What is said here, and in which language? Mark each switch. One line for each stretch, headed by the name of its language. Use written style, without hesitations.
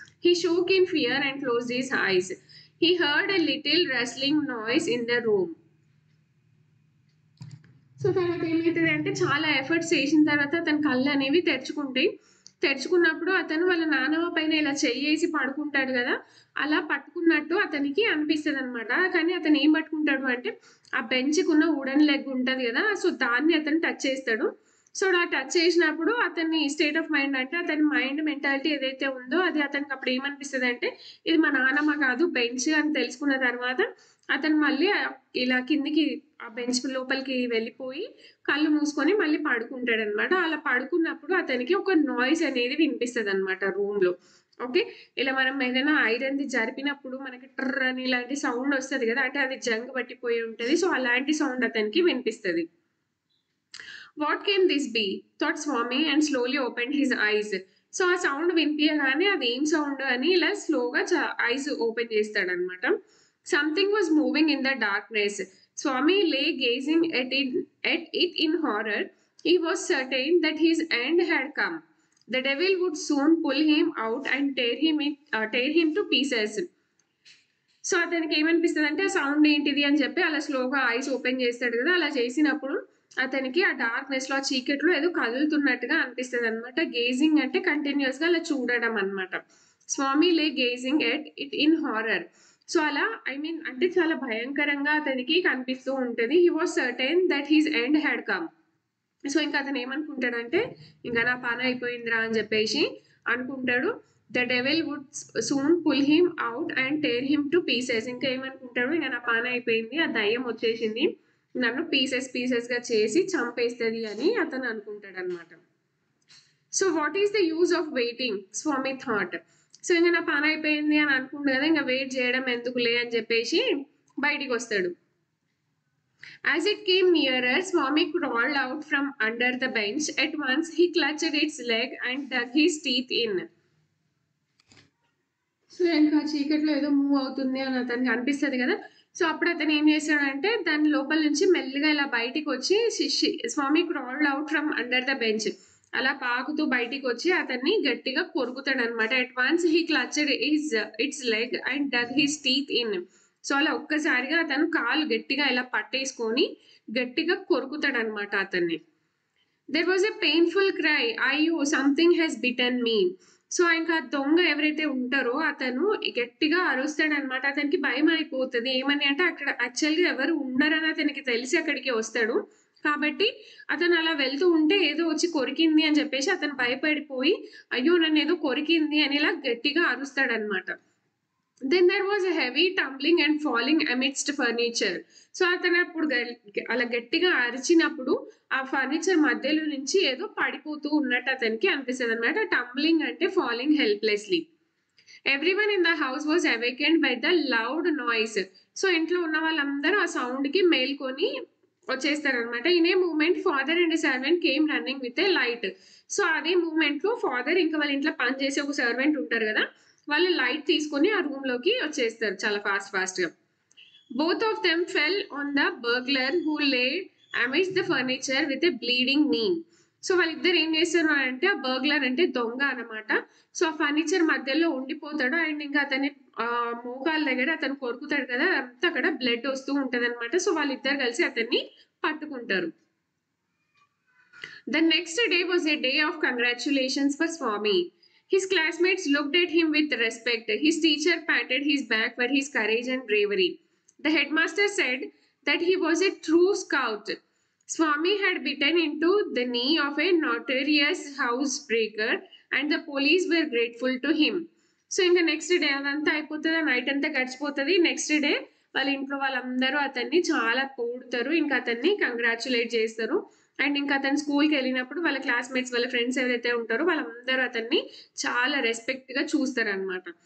English: He shook in fear and closed his eyes. He heard a little rustling noise in the room.
Telugu: So తర్వాత ఏమవుతుంది అంటే చాలా efforts చేసిన తర్వాత అతని కళ్ళు అనేవి తెరుచుకున్నప్పుడు అతను వాళ్ళ నానమ్మ పైన ఇలా చెయ్యేసి పడుకుంటాడు కదా, అలా పట్టుకున్నట్టు అతనికి అనిపిస్తుంది అనమాట. కానీ అతను ఏం పట్టుకుంటాడు అంటే ఆ బెంచ్కి ఉన్న వుడెన్ లెగ్ ఉంటుంది కదా, సో దాన్ని అతను టచ్ చేస్తాడు. సో ఆ టచ్ చేసినప్పుడు అతని స్టేట్ ఆఫ్ మైండ్, అంటే అతని మైండ్ మెంటాలిటీ ఏదైతే ఉందో అది అతనికి అప్పుడు ఏమనిపిస్తుంది అంటే ఇది మా నానమ్మ కాదు బెంచ్ అని తెలుసుకున్న తర్వాత అతను మళ్ళీ ఇలా కిందికి ఆ బెంచ్ లోపలికి వెళ్ళిపోయి కళ్ళు మూసుకొని మళ్ళీ పడుకుంటాడు అనమాట. అలా పడుకున్నప్పుడు అతనికి ఒక నాయిస్ అనేది వినిపిస్తుంది అనమాట రూమ్ లో. ఓకే, ఇలా మనం ఏదైనా ఐరన్ది జరిపినప్పుడు మనకి ట్రర్ అని ఇలాంటి సౌండ్ వస్తుంది కదా, అంటే అది జంగ్ పట్టిపోయి ఉంటుంది. సో అలాంటి సౌండ్ అతనికి వినిపిస్తుంది.
English: What can this be thought Swami and slowly open his eyes.
Telugu: So ఆ సౌండ్ వినిపించగానే అది ఏం సౌండ్ అని ఇలా స్లోగా ఐస్ ఓపెన్ చేస్తాడు అనమాట.
English: Something was moving in the darkness. Swami lay gazing at it in horror. He was certain that his end had come. The devil would soon pull him out and tear him to pieces.
Telugu: So అతనికి ఏమనిపిస్తుంది అంటే ఆ sound ఏంటిది అని చెప్పి అలా స్లోగా eyes open చేస్తాడు కదా, అలా చేసినప్పుడు అతనికి ఆ డార్క్నెస్ లో ఆ చీకట్లో ఏదో కదులుతున్నట్టుగా అనిపిస్తుంది అనమాట. గేజింగ్ అంటే కంటిన్యూస్ గా అలా చూడడం అనమాట.
English: Swami lay gazing at it in horror.
Telugu: So అలా అంటే చాలా భయంకరంగా అతనికి కనిపిస్తూ ఉంటుంది.
English: He was certain that his end had come.
Telugu: So ఇంకా అతను ఏమనుకుంటాడంటే ఇంకా నా పని అయిపోయిందిరా అని చెప్పేసి అనుకుంటాడు.
English: The devil would soon pull him out and tear him to pieces.
Telugu: ఇంకా ఏమనుకుంటాడు, ఇంకా నా పని అయిపోయింది, ఆ దయ్యం వచ్చేసింది, నన్ను పీసెస్ గా చేసి చంపేస్తుంది అని అతను అనుకుంటాడు అనమాట.
English: So what is the use of waiting, Swami thought.
Telugu: So ఇంకా నా పని అయిపోయింది అని అనుకుంటు కదా, ఇంకా వెయిట్ చేయడం ఎందుకులే అని చెప్పేసి బయటికి వస్తాడు.
English: As it came nearer, Swami crawled out from under the bench. At once, he clutched its leg and dug his teeth in.
Telugu: So ఇంకా చీకట్లో ఏదో మూవ్ అవుతుంది అని అతనికి అనిపిస్తుంది కదా. సో అప్పుడు అతను ఏం చేస్తాడంటే దాని లోపల నుంచి మెల్లిగా ఇలా బయటికి వచ్చి
English: Swami crawled out from under the bench,
Telugu: అలా పాకుతూ బయటికి వచ్చి అతన్ని గట్టిగా కొరుకుతాడు అనమాట.
English: At once he clutched its leg and dug his teeth in.
Telugu: So అలా ఒక్కసారిగా అతను కాలు గట్టిగా ఇలా పట్టేసుకొని గట్టిగా కొరుకుతాడు అనమాట అతన్ని.
English: There was a painful cry, అయ్యో something has bitten me.
Telugu: So ఇంకా దొంగ ఎవరైతే ఉంటారో అతను గట్టిగా అరుస్తాడు అనమాట. అతనికి భయం అయిపోతుంది. ఏమని అంటే అక్కడ యాక్చువల్గా ఎవరు ఉండరని అతనికి తెలిసి అక్కడికి వస్తాడు. కాబట్టి అతను అలా వెళ్తూ ఉంటే ఏదో వచ్చి కొరికింది అని చెప్పేసి అతను భయపడిపోయి అయ్యో నన్ను ఏదో కొరికింది అని ఇలా గట్టిగా అరుస్తాడు అనమాట.
English: Then there was a heavy tumbling and falling amidst furniture.
Telugu: So అతను అప్పుడు అలా గట్టిగా అరిచినప్పుడు ఆ ఫర్నిచర్ మధ్యలో నుంచి ఏదో పడిపోతూ ఉన్నట్టు అతనికి అనిపిస్తుంది అనమాట.
English: Tumbling అంటే falling helplessly. Everyone in the house was awakened by the loud noise.
Telugu: So ఇంట్లో ఉన్న వాళ్ళందరూ ఆ సౌండ్ కి మేల్కొని వచ్చేస్తారనమాట.
English: In a moment father and servant came running with a light.
Telugu: So అదే మూమెంట్ లో ఫాదర్ ఇంకా వాళ్ళ ఇంట్లో పని చేసే ఒక సర్వెంట్ ఉంటారు కదా, వాళ్ళు లైట్ తీసుకొని ఆ రూమ్ లోకి వచ్చేస్తారు చాలా ఫాస్ట్ గా.
English: Both of them fell on the burglar who lay amidst the furniture with a bleeding knee.
Telugu: సో వాళ్ళిద్దరు ఏం చేస్తారు అంటే ఆ బర్గ్లర్ అంటే దొంగ అనమాట. సో ఆ ఫర్నిచర్ మధ్యలో ఉండిపోతాడు అండ్ ఇంకా అతని మోకాల దగ్గర అతను కొరుకుతాడు కదా, అంతా అక్కడ బ్లడ్ వస్తూ ఉంటది అనమాట. సో వాళ్ళిద్దరు కలిసి అతన్ని పట్టుకుంటారు.
English: The next day was a day of congratulations for Swami. His classmates looked at him with respect. His teacher patted his back for his courage and bravery. The headmaster said that he was a true scout. Swami had bitten into the knee of a notorious housebreaker and the police were grateful to him.
Telugu: So ఇంకా next day అదంతా అయిపోతుంది, night అంతా గడిచిపోతుంది. Next day వాళ్ళ ఇంట్లో వాళ్ళందరూ అతన్ని చాలా పొగుడుతారు, ఇంకా అతన్ని కంగ్రాచులేట్ చేస్తారు. అండ్ ఇంకా అతను స్కూల్కి వెళ్ళినప్పుడు వాళ్ళ క్లాస్మేట్స్ వాళ్ళ ఫ్రెండ్స్ ఎవరైతే ఉంటారో వాళ్ళందరూ అతన్ని చాలా రెస్పెక్ట్గా చూస్తారు అనమాట.